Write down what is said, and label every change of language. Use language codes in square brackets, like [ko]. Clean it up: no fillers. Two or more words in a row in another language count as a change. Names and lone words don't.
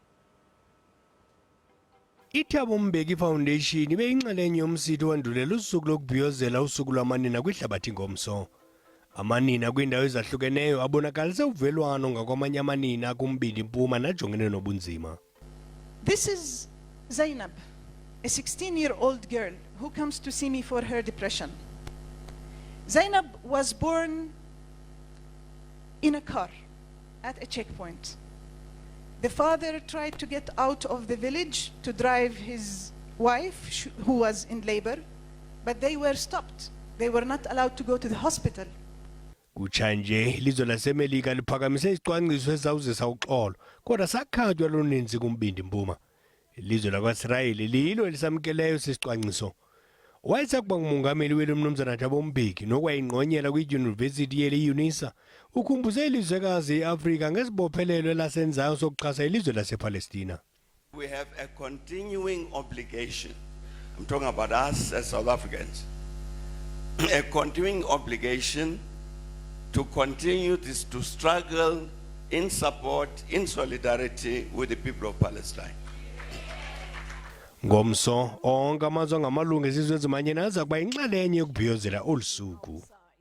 [xh] Thabo Mbeki Foundation ibe inxalenye yomsitho wandulela usuku lokubhiyozela usuku lwamanina kwihlabathi ngomso. Amanina kwindawo ezahlukeneyo abonakalise uvelwano ngakwamanye amanina kumbindi impuma najongene nobunzima. [en] This is Zainab, a 16-year-old girl who comes to see me for her depression. Zainab was born in a car at a checkpoint. The father tried to get out of the village to drive his wife, who was in labor, but they were stopped. They were not allowed to go to the hospital. [xh] Kuchanje ilizwe laseMelika liphakamise isicwangciso esawuzisa uxolo kodwa sakhatywa loninzi kumbindi impuma. Ilizwe lakwaIsrayeli lilo elisamkeleyo sisicwangciso. Owayesakuba nguMongameli weli Umnumzana Thabo Mbeki nokwayingqonyela kwidyunivesithi yeli-UNISA ukhumbuze ilizwekazi eAfrika ngesibophelelo elasenzayo sokuxhasa ilizwe lasePalestina. [en] We have a continuing obligation. I'm talking about us as South Africans. A continuing obligation to continue to struggle in support, in solidarity with the people of Palestine. [xh] Ngomso onke amazwe ngamalungu esizwe ezimanyene aza kuba inxalenye yokubhiyozela olu suku.